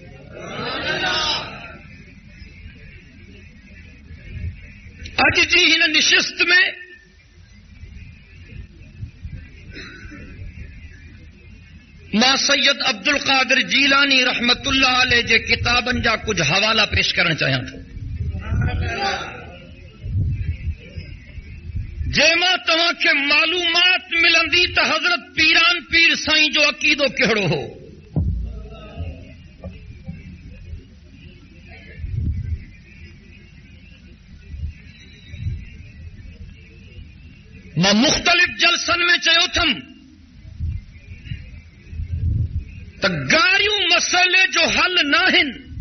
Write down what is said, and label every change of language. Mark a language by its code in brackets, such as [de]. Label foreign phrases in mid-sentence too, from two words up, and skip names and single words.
[sd] اج جی ہن نشست میں ماں سید عبد القادر جیلانی رحمت اللہ علیہ جے کتابن جا کچھ حوالہ [ur] پیش کرنا چاہیے تھا. [sd] जंहिंमां तव्हांखे मालूमात मिलंदी त हज़रत पीरान पीर साईं जो अक़ीदो कहिड़ो हो। मां मुख़्तलिफ़ जलसनि में चयो थमि त गारियूं मसइले जो हल नाहिनि,